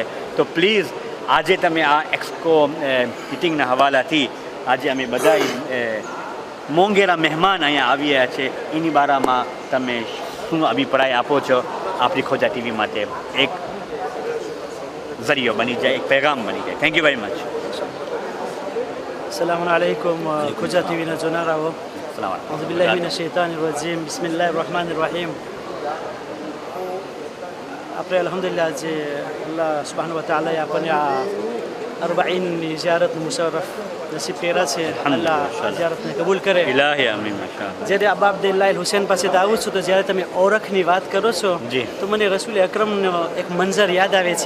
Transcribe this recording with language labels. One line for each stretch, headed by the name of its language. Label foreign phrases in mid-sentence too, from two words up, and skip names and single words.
Gujarati: તો પ્લીઝ આજે તમે આ એક્સકો મિટિંગના હવાલાથી આજે અમે બધા મોંઘેરા મહેમાન અહીંયા આવ્યા છે, એની બારામાં તમે શું અભિપ્રાય આપો છો? આપણી ખોજા ટીવી માટે એક ઝરિયો બની જાય, એક પેગામ બની જાય.
English: Thank you very much.
Arabic: السلام عليكم
Gujarati: ખોજા ટીવીના જોનારાઓ.
Arabic: أعوذ بالله من الشيطان الرجيم بسم الله الرحمن الرحيم.
Gujarati: આપણે અલ્હમ્દુલિલ્લાહ જે
Arabic: الله سبحانه وتعالى
Gujarati: એ આપણને આ 40ની ઝિયારતનું મુશર્રફ નસીબ કર્યા છે. અલ્લાહ ઝિયારતને કબૂલ કરે.
Arabic: إلهي آمين.
Gujarati: માશાઅલ્લાહ. જ્યારે અબા અબ્દુલ્લાહ હુસૈન પાસે આવું છું તો જ્યારે તમે ઓળખની વાત કરો છો તો મને રસૂલ અકરમનો એક મંઝર યાદ આવે છે.